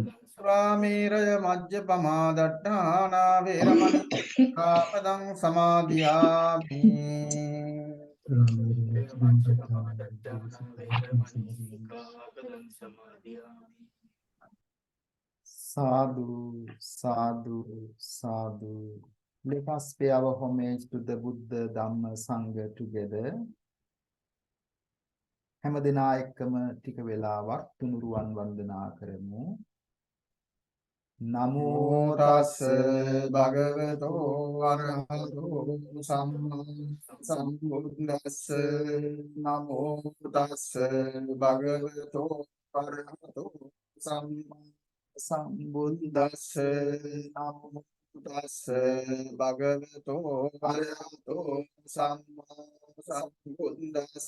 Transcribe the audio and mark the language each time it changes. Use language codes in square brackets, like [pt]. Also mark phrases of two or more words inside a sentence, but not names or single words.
[pi] සුරාමේරය මජ්ජපමා දට්ඨානා වේරමණී සික්ඛාපදං සමාදියාමි. Sadhu, sadhu, sadhu. [en] Let us pay our homage to the Buddha, Dhamma, Sangha together. [si] හැම දිනා එක්කම ටික වෙලාවක් තුනුරුවන් වන්දනා කරමු. [pi] නමෝ තස් භගවතෝ අරහතෝ සම්මා සම්බුද්දස්ස. නමෝ තස් භගවතෝ අරහතෝ සම්මා සම්බුද්දස්ස. නමෝ තස් භගවතෝ අරහතෝ සම්මා සම්බුද්දස්ස.